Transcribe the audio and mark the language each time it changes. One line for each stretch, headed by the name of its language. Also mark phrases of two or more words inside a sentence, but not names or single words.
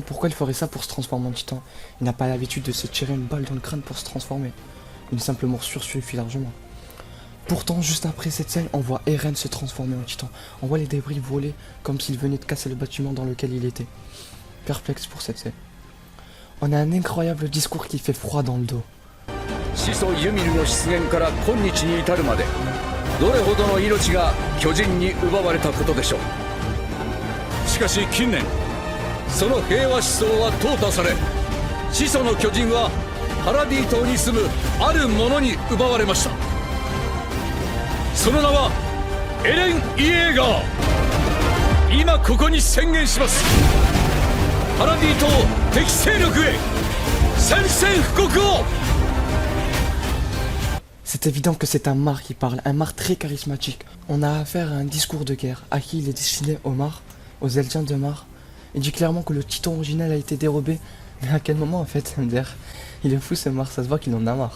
French: Pourquoi il ferait ça pour se transformer en titan? Il n'a pas l'habitude de se tirer une balle dans le crâne pour se transformer. Une simple morsure suffit largement. Pourtant, juste après cette scène, on voit Eren se transformer en titan. On voit les débris voler comme s'il venait de casser le bâtiment dans lequel il était. Perplexe pour cette scène. On a un incroyable discours qui fait froid dans le dos.
Japanese: 始祖ユミルの出現から今日に至るまでどれほどの命が巨人に奪われたことでしょう。しかし近年その平和思想は淘汰され、始祖の巨人はパラディ島に住むあるものに奪われました。その名はエレン・イエーガー。今ここに宣言します。パラディ島敵勢力へ宣戦布告を。
French: C'est évident que c'est un Mar qui parle, un Mar très charismatique. On a affaire à un discours de guerre. À qui il est destiné? Aux Mar, aux Eldiens de Mar. Il dit clairement que le titan original a été dérobé. Mais à quel moment en fait, MDR? Il est fou ce Mar, ça se voit qu'il en a marre.